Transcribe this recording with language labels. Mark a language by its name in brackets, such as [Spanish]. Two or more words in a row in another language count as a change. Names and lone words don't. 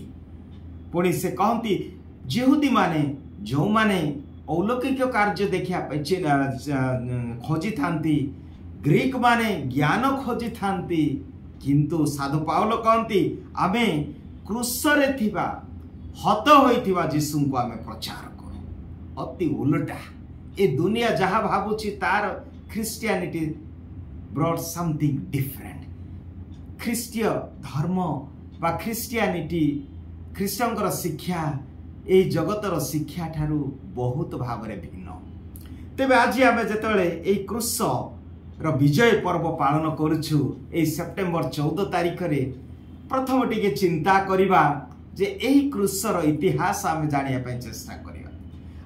[Odia] ପୁଣି ସେ କହନ୍ତି ଯିହୁଦୀ ମାନେ ଯୋ ମାନେ ଅଲୌକିକ କାର୍ଯ୍ୟ ଦେଖିବା ଖୋଜି ଥାନ୍ତି, ଗ୍ରୀକ ମାନେ ଜ୍ଞାନ ଖୋଜି ଥାନ୍ତି, କିନ୍ତୁ ସାଧୁ ପାଉଲ କହନ୍ତି ଆମେ କ୍ରୁଶରେ ଥିବା ହତ ହୋଇଥିବା ଯୀଶୁ କୁ ଆମେ ପ୍ରଚାର କରୁ। ଅତି ଓଲଟା ଏ ଦୁନିଆ ଯାହା ଭାବୁଛି ତାର [English] Christianity brought something different. [Odia] ଖ୍ରୀଷ୍ଟୀୟ ଧର୍ମ ବା କ୍ରିଶ୍ଚିଆନିଟି ଖ୍ରୀଷ୍ଟିଆନଙ୍କର ଶିକ୍ଷା ଏ ଜଗତର ଶିକ୍ଷା ଠାରୁ ବହୁତ ଭାବ ରେ ଭିନ୍ନ। ତେବେ ଆଜି ଆମେ ଯେତେବେଳେ ଏ କ୍ରୁଶ ର ବିଜୟ ପର୍ବ ପାଳନ କରୁଛୁ ଏ ସେପ୍ଟେମ୍ବର 14 ତାରିଖ ରେ ପ୍ରଥମ ଟିକେ ଚିନ୍ତା କରିବା ଯେ ଏହି କ୍ରୁଶର ଇତିହାସ ଆମେ ଜାଣିବା ପାଇଁ ଚେଷ୍ଟା କରିବା।